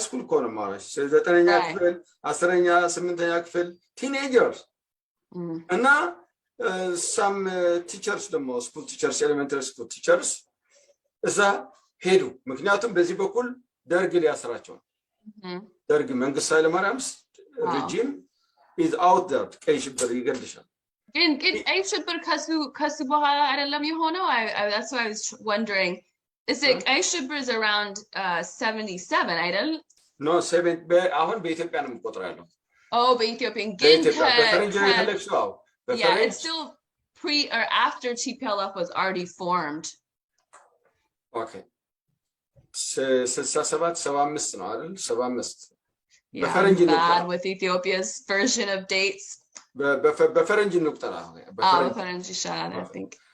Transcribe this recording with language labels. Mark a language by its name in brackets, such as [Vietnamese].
[Amharic] ኮነ ማለት 9ኛ ክፍል 10ኛ 8ኛ ክፍል teenagers እና [English] some teachers [Amharic] ደግሞ [English] school teachers elementary school teachers [Amharic] እዛ ሄዱ ምክንያቱም በዚህ በኩል ደርግ ሊያስራቸው ደርግ መንግስት ኃይለማርያም [English] regime is out there [Amharic] ቀይ ሽብር ይገልሻል ግን ቀይ ሽብር ከሱ በኋላ አይደለም የሆነው [English] that's why I was wondering is it [Amharic] ቀይ ሽብር [English] is around 77 [Amharic] አይደል no 7 አሁን በኢትዮጵያ ነው የምቆጥረው ያለው በኢትዮጵያ ግን በፈረንጅ የተለክሰው [English] yeah it's still pre or after TPLF was already formed [Amharic] okay 67 75 ነው አይደል 75 [English] በፈረንጅ bad with Ethiopia's version of dates [Amharic] በፈረንጅ እንቁጠራ በፈረንጅ ይሻላል [English] I think